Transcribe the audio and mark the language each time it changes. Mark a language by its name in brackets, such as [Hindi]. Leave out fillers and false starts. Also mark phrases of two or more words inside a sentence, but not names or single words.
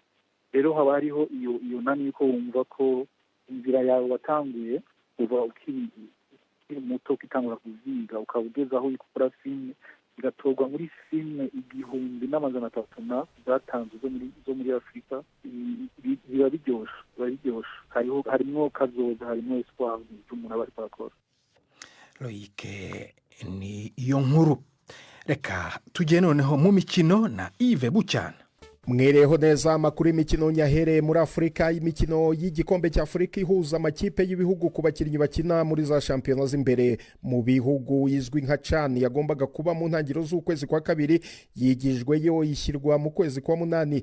[Rundi] Rero haba hariho iyo nani ko wumva ko inzira yawe watanguye uba ukiri muto ukitangura kuziga ukaba ugeze aho ukora filime igatorwa muri filime 1,300 zatanzwe zo muri Afrika. Biba biryoshe harimo kazoza harimo espoir y'umuntu aba ariko akora. Loïc ni iyo nkuru. [Kinyarwanda] Reka tujye noneho mu mikino na Yves Bucyana. Mwereho neza amakuru y'imikino nyahereye muri Afurika. Imikino y'igikombe cya Afurika ihuza amakipe y'ibihugu ku bakinnyi bakina muri za shampiyona z'imbere mu bihugu izwi nka CHAN yagombaga kuba mu ntangiriro z'ukwezi kwa kabiri yigijweyo ishyirwa mu kwezi kwa munani.